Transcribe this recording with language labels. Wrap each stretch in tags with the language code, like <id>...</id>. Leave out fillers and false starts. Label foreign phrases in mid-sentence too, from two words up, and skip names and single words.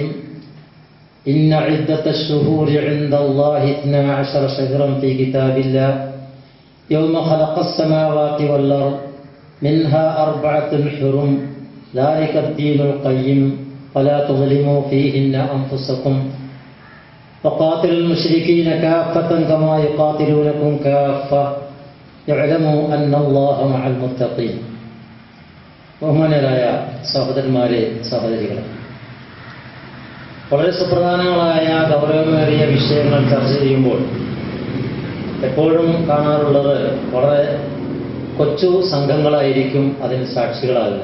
<ar>إن عدة الشهور عند الله 12 شهرا في كتاب الله يوم خلق السماوات والأرض منها 4 حرم ذلك الدين القيم فلا تظلموا فيهن أنفسكم وقاتلوا المشركين كافة كما يقاتلونكم كافة يعلموا أن الله مع المتقين.</ar> <ml>ബഹുമാന്യരായ സഹോദരന്മാരെ, സഹോദരികളെ, വളരെ സുപ്രധാനങ്ങളായ ഗൗരവമേറിയ വിഷയങ്ങൾ ചർച്ച ചെയ്യുമ്പോൾ എപ്പോഴും കാണാറുള്ളത് വളരെ കൊച്ചു സംഘങ്ങളായിരിക്കും അതിന് സാക്ഷികളാകുക.</ml>